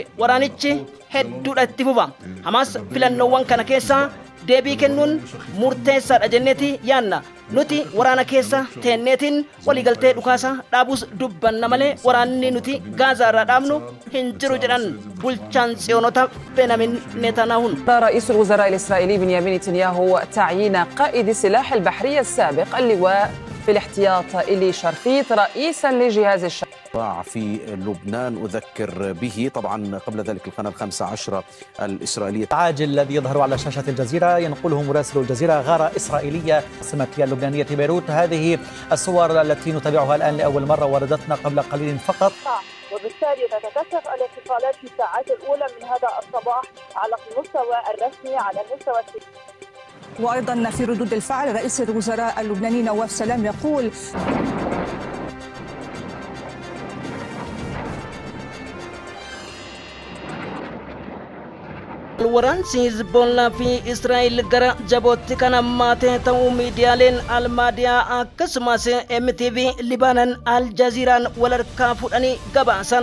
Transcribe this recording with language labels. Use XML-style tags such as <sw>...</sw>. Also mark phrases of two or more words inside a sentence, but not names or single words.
<om>Waraanichi hedduudha itti fufa. Hamaas filannoowwan kana keessaa deebii kennuun murteessaadha jenneeti yaanna. Nuti waraana keessa teenneetiin waliigaltee dhukaasa dhaabuus dubbanna malee waraanni nuti Gaazaa irraa dhaabnu hin jiru jedhan bulchaan tsiyoonota Benjamin Netanyahu.</om> <ar>رئيس الوزراء الإسرائيلي بنيامين نتنياهو تعيين قائد السلاح البحري السابق اللواء في الاحتياط إلي شرفيط رئيسا لجهاز الشرق في لبنان أذكر به. طبعا قبل ذلك القناة 15 الإسرائيلية. العاجل الذي يظهر على شاشة الجزيرة ينقله مراسل الجزيرة غارة إسرائيلية عاصمة اللبنانية بيروت. هذه الصور التي نتابعها الآن لأول مرة وردتنا قبل قليل فقط، وبالتالي تتكثف الاتصالات في الساعات الأولى من هذا الصباح على المستوى الرسمي على المستوى وأيضا في ردود الفعل رئيس الوزراء اللبناني نواف سلام يقول</ar> <om>Waraansi Hizbollaa fi Israa'el gara jabootti kan hammaate ta'uu miidiyaaleen Almaadiyaa akkasumas MTV Libaanan Aljaziiraan walharkaa fudhanii gabaasan.</om>